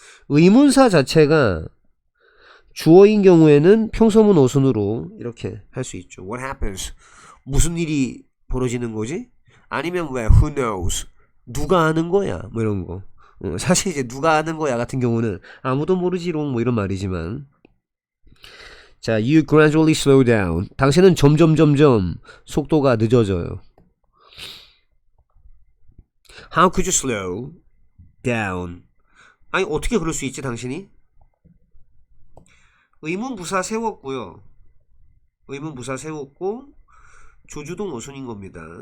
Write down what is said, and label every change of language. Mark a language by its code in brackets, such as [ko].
[ko] 의문사 자체가 주어인 경우에는 평소문 어순으로 이렇게 할 수 있죠. [en] What happens? [ko] 무슨 일이 벌어지는 거지? 아니면 왜? [en] Who knows? [ko] 누가 아는 거야? 뭐 이런 거. 사실 이제 누가 아는 거야 같은 경우는 아무도 모르지롱 뭐 이런 말이지만. 자, [en] you gradually slow down. [ko] 당신은 점점 속도가 늦어져요. [en] How could you slow down? [ko] 아니 어떻게 그럴 수 있지 당신이? 의문부사 세웠고요. 의문부사 세웠고 조주동 어순인 겁니다.